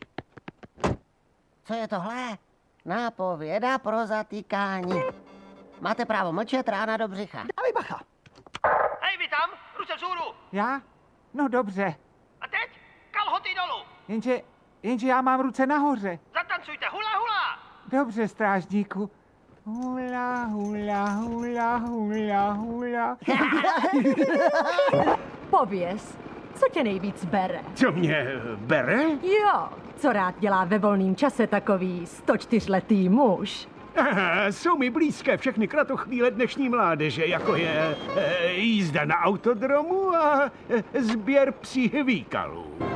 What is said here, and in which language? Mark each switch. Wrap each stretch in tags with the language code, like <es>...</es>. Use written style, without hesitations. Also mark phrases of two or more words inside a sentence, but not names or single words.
<cs>Co je tohle? Nápověda pro zatýkání. Máte právo mlčet, rána do břicha. Dávej bacha. Hej, vy tam, ruce vzhůru. Já? No dobře. A teď kalhoty dolů. Jenže já mám ruce nahoře. Zatancujte, hula, hula. Dobře, strážníku. Hula, hula, hula, hula, hula. Pověz, co tě nejvíc bere? Co mě bere? Jo, co rád dělá ve volném čase takový 104letý muž. Jsou mi blízké všechny kratochvíle dnešní mládeže, jako je jízda na autodromu a sběr psích výkalů.</cs>